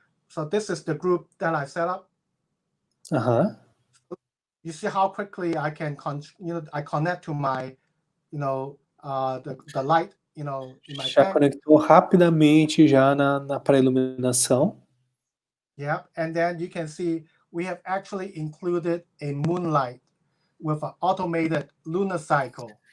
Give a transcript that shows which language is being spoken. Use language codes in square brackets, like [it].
[en] So this is the group that I set up. You see how quickly I can, I connect to my, the light, in my [pt] já [en] tank. [pt] Conectou rapidamente já para iluminação. [en] Yeah, and then you can see we have actually included a moonlight with an automated lunar cycle.